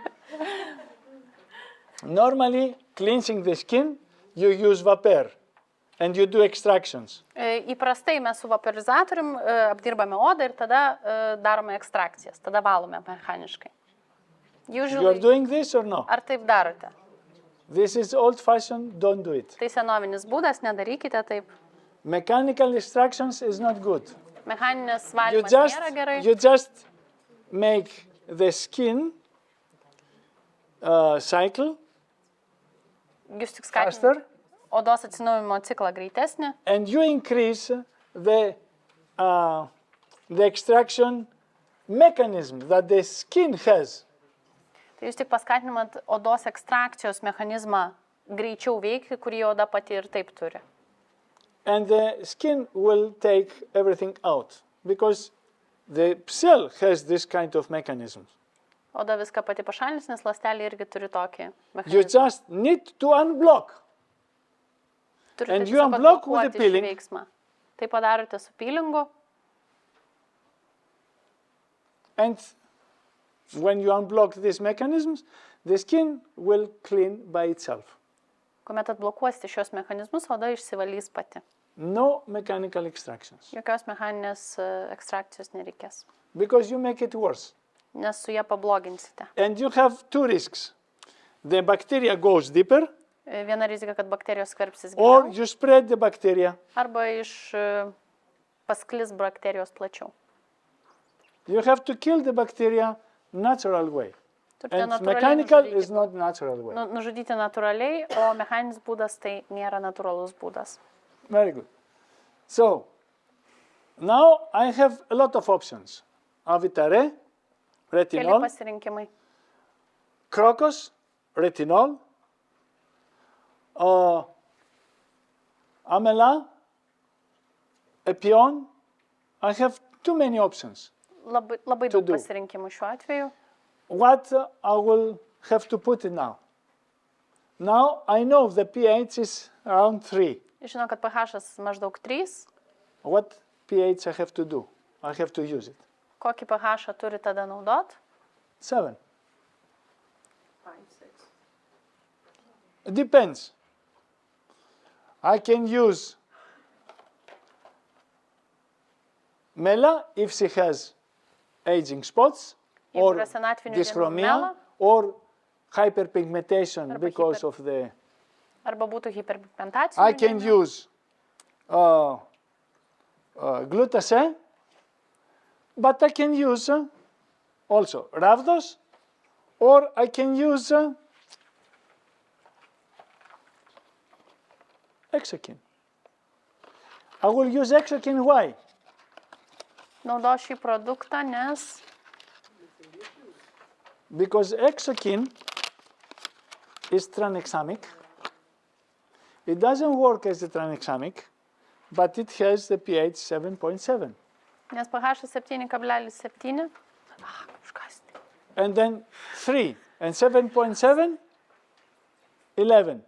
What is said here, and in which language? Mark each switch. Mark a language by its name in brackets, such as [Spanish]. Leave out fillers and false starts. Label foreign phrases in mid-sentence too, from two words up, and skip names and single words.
[English] Normally, cleansing the skin, you use vapor and you do extractions. [Lithuanian] Įprastai mes su vaporizatorium apdirbame odą ir tada darome ekstrakcijas, tada valome mechaniškai. [English] You are Usually, doing this or no? [Lithuanian] ar taip darote? [English] This is old-fashioned, don't do it. [Lithuanian] Tai senovinis būdas, nedarykite taip. [English] Mechanical extractions is not good. [Lithuanian] Mechaninis [English] You [Lithuanian] valymas [English] just, [Lithuanian] nėra gerai. [English] you just make the skin cycle [Lithuanian] Jūs tik [English] faster [Lithuanian] skatinate odos atsinaujinimo ciklą greitesnį [English] and you increase the extraction mechanism that the skin has. [Lithuanian] tai jūs tik paskatinamat odos ekstrakcijos mechanizmą greičiau veikti, kurį oda pati ir taip turi. [English] And the skin will take everything out because the cell has this kind of mechanism. [Lithuanian] Oda viską pati pašalins, nes ląstelė irgi turi tokį [English] You [Lithuanian] mechanizmą. [English] just need to unblock. [Lithuanian] Turite [English] and you [Lithuanian] tiesiog [English] unblock with the [Lithuanian] atblokuoti šį [English] peeling. [Lithuanian] veiksmą. Tai padarote su peelingu. [English] And when you unblock these mechanisms, the skin will clean by itself. [Lithuanian] Kuomet atblokuosite šios mechanizmus, oda išsivalys pati. [English] No mechanical extractions. [Lithuanian] Jokios mechaninės ekstrakcijos nereikės, [English] Because you make it worse. [Lithuanian] nes su jie pabloginsite. [English] And you have two risks. The bacteria goes deeper, [Lithuanian] Viena rizika, kad bakterijos skverbsis [English] or [Lithuanian] giliau, [English] you spread the bacteria. [Lithuanian] arba pasklis bakterijos plačiau. [English] You have to kill the bacteria natural way. [Lithuanian] Turite [English] And [Lithuanian] natūraliai [English] mechanical is [Lithuanian] nužudyti, [English] not natural way. [Lithuanian] nužudyti natūraliai, o mechaninis būdas tai nėra natūralus būdas. [English] Very good. So, now I have a lot of options. Avitare, [Lithuanian] Keli [English] retinol, [Lithuanian] pasirinkimai. [English] crocus, retinol, amela, epion. I have too many options. [Lithuanian] Labai [English] To [Lithuanian] daug [English] do. [Lithuanian] pasirinkimų šiuo atveju. [English] What I will have to put in now? Now I know the pH is around 3. [Lithuanian] Žinau, kad pH maždaug 3. [English] What pH I have to do? I have to use it. [Lithuanian] Kokį pH turi tada naudot? 7. 5, 6. [English] It depends. I can use Mela if she has aging spots [Lithuanian] Jeigu [English] or [Lithuanian] yra senatvinių dienų [English] dyschromia [Lithuanian] mela, [English] or hyperpigmentation [Lithuanian] Arba [English] because of the... [Lithuanian] arba būtų hiperpigmentacijų. [English] I can use glutase, but I can use also rhabdos, or I can use exokin. I will use exokin. Why? [Lithuanian] Naudo šį produktą, nes [English] Because exokin is tranexamic. It doesn't work as a tranexamic, but it has the pH 7.7. [Lithuanian] pH 7,7. [English] And then 3 and 7.7, 11.